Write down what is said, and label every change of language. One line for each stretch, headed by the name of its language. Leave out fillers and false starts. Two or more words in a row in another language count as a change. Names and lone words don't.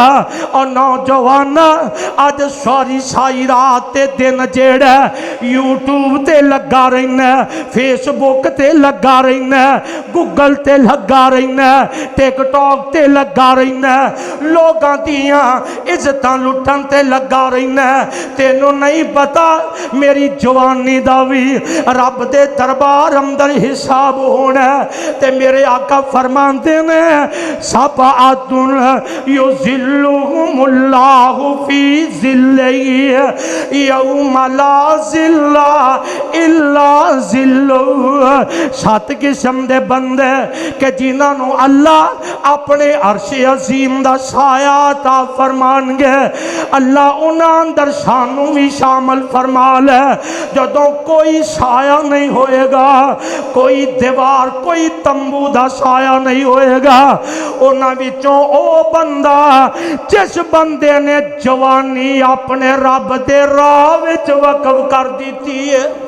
Punjabi: اور نوجوان اج ساری ساری رات تے دن جیہڑا یوٹیوب تے لگا رہنا، فیسبک تے لگا رہنا، گوگل تے لگا رہنا، ٹک ٹاک تے لگا رہنا، لوگاں دیاں عزتاں لٹن تے لگا رہنا. تینوں نہیں پتا میری جوانی دا بھی رب دے دربار اندر حساب ہونا. تے میرے آقا فرماتے نے
Arabic: سبعة يظلهم الله في ظله يوم لا ظل إلا ظله.
Punjabi: 7 قسم دے بندے کہ جنہاں اللہ اپنے عرش عظیم دا سایہ عطا فرمانگے، اللہ انہاں اندر سانوں بھی شامل فرما لے. جدوں کوئی سایہ نہیں ہوئے گا، کوئی دیوار کوئی تمبو دا سایہ نہیں ہوئے گا، انہاں وچوں او بندا جس بندے نے جوانی اپنے رب دے راہ وچ وقف کر دی ہے.